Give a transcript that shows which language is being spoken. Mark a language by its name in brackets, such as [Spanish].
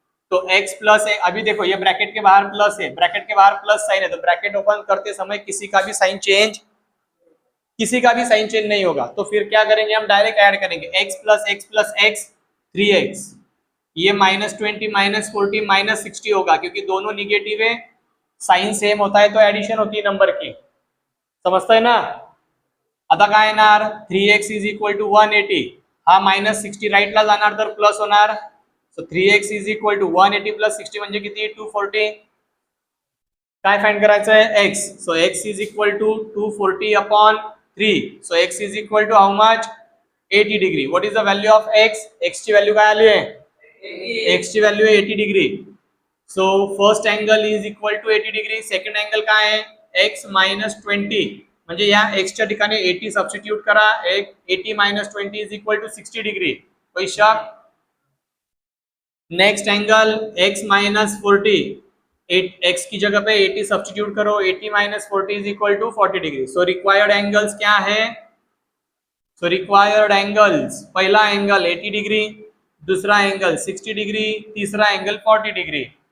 [Hindi] तो x plus है, अभी देखो ये ब्रैकेट के बाहर प्लस है, ब्रैकेट के बाहर प्लस साइन है, तो ब्रैकेट ओपन करते समय किसी का भी साइन चेंज नहीं होगा। तो फिर क्या करेंगे, हम डायरेक्ट ऐड करेंगे x प्लस x 3x, ये -20 -40 -60 होगा, क्योंकि दोनों निगेटिव है, साइन सेम होता है तो एडिशन होती है नंबर की, समझता है ना। [Marathi] आता काय येणार 3x इज इक्वल टू 180, हा -60 राईटला जाणार तर प्लस होणार, [English] So 3x is equal to 180 plus 60 म्हणजे किती 240, काय फाइंड करायचं आहे x, so x is equal to 240 upon 3, so x is equal to how much 80 degree. What is the value of x, [Marathi] x ची व्हॅल्यू काय आली आहे, x ची व्हॅल्यू आहे 80 degree, [English] so first angle is equal to 80 degree, [Marathi] second angle काय आहे x -20, म्हणजे या x च्या ठिकाणी 80 सबस्टिट्यूट करा, 80 -20 इज इक्वल टू 60 डिग्री, [Hindi] कोई शक। नेक्स्ट एंगल x -40, x की जगह पे 80 सब्स्टिट्यूट करो, 80 -40 is equal to 40 degree. So required angles क्या है, सो रिक्वायर्ड एंगल्स, पहला एंगल 80 डिग्री, दूसरा एंगल 60 डिग्री, तीसरा एंगल 40 डिग्री।